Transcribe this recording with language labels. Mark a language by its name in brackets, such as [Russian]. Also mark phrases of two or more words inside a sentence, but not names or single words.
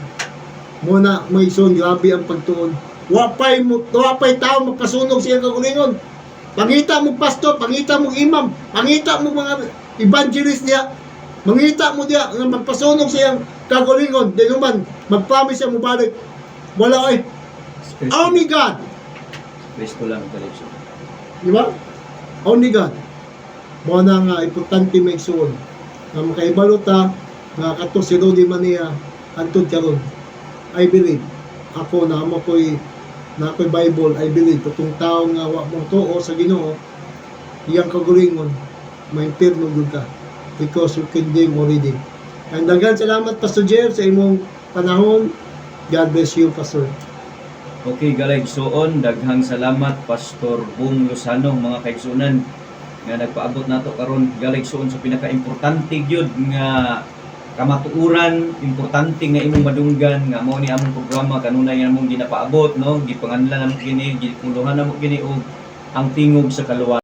[Cebuano] Muna may igsoon, grabe ang pagtuon. Wapay tao magpasunog siya kagulingon. Pangita mo pastor, pangita mo imam, pangita mo mga evangelist niya. Mangita mo diya nga magpasunog siyang kagulingon, di naman mag-promise siya mo balik. Wala ay. [English] Only God. [Filipino] Kristo lang talaga. Di ba? [English] Only God. [Cebuano] Mo na nga importante may suon. Nga makaibalota nga kato si Rudy Mania antod karon. [English] I believe. [Cebuano] Ako na ako'y Bible, [English] I believe [Cebuano] katong tao nga wa mo tuo sa Ginoo, iyang kagulingon may impierno gud ka. [English] Because you condemn already. [Cebuano] And daghan salamat Pastor Jeff sa imong panahon. [English] God bless you, Pastor. [Cebuano] Okay, galaysuon, daghang salamat Pastor Bong Lozano, mga kaigsunan nga nagpaabot nato karon galaysuon sa pinaka-importante gyud nga kamatuuran, importante nga imong madunggan nga mao ni among programa kanunay nga among ginapaabot, no, gipanganlan namo kini, gipuluhan namo kini og ang tingog sa kaluwasan.